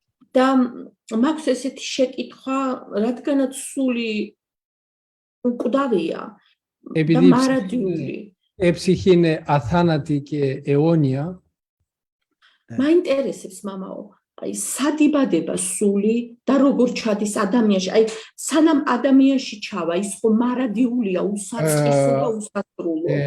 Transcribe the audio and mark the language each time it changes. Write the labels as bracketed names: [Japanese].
[Georgian] და მაქვს ესეთი შეკითხვა, რადგანაც სული უკვდავია და მარადიული. [Greek] Ψυχή είναι αθάνατη και αιώνια. [Georgian] მაინტერესებს მამაო, აი სადიბადება სული და როგორ ჩადის ადამიანში. აი სანამ ადამიანში ჩავა, ის ხო მარადიულია, უსაწყისო და უსასრულო.